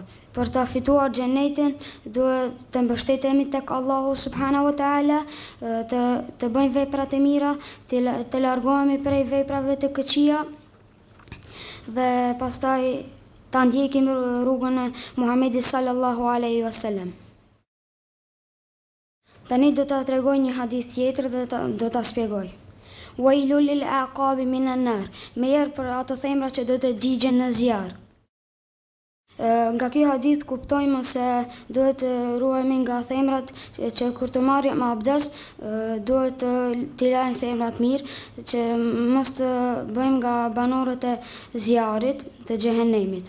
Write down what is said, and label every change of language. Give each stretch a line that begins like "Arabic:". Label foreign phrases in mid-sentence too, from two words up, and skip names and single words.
Albanian: Për ta fituar xhenetin, duhet të mbështetemi tek Allahu
Arabic: سبحانه وتعالى,
Albanian: të bëjmë vepra të mira, të largohemi prej veprave të këqija dhe pastaj ta ndjekim rrugën e Muhamedit
Arabic: صلى الله عليه وسلم.
Albanian: Tani do ta tregoj një hadith tjetër dhe do ta shpjegoj.
Arabic: ويل للأعقاب من النار.
Albanian: Merr për ato themra që do të digjen në zjarr. Nga ky hadith kuptojmë se duhet të ruhemi nga themrat që kur të marrim abdes duhet të lajmë themrat mirë, që mos të bëjmë nga banorët e zjarrit të xhehenemit.